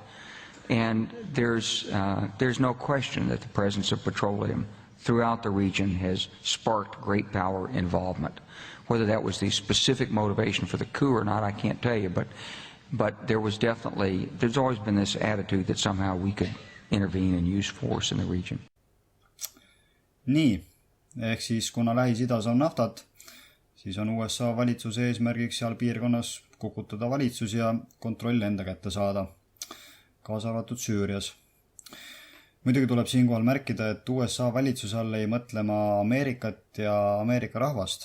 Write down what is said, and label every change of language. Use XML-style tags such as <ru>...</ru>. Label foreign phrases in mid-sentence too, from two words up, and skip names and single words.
<en>And there's no question that the presence of petroleum throughout the region has sparked great power involvement. Whether that was the specific motivation for the coup or not, I can't tell you, but there's always been this attitude that somehow we could intervene and use force in the region.</en> <et>Nii, ehk siis kuna Lähis-Idas on naftat, siis on USA valitsuse eesmärgiks seal piirkonnas kukutada valitsus ja kontroll enda kätte saada, kaasa arvatud Süürias. Muidugi tuleb siinkohal märkida, et USA valitsuse all ei mõtlema Ameerikat ja Ameerika rahvast.</et>